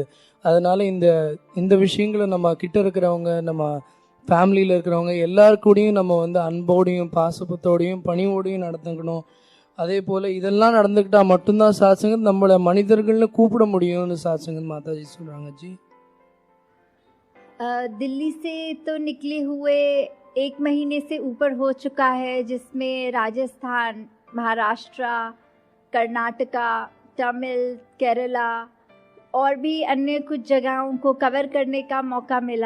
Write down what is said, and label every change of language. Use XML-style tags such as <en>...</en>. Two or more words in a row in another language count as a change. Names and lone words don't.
<ta>அதனால் இந்த விஷயங்களை நம்ம கிட்ட இருக்கிறவங்க, நம்ம ஃபேமிலியில் இருக்கிறவங்க எல்லாருக்கூடையும் நம்ம வந்து அன்போடையும் பாசத்தோடையும் பணிவோடையும் நடந்துக்கணும். அதே போல் இதெல்லாம் நடந்துக்கிட்டால் மட்டும்தான் சாத்சங்கத் நம்மளை மனிதர்கள்னு கூப்பிட முடியும்னு சாத்சங்கத் மாதாஜி சொல்கிறாங்க.</ta> <hi>जी दिल्ली से तो निकले हुए 1 महीने से ऊपर हो चुका है, जिसमें राजस्थान, महाराष्ट्र, कर्नाटका, तमिल, केरला और भी अन्य कुछ जगहों को कवर करने का मौका मिला।</hi>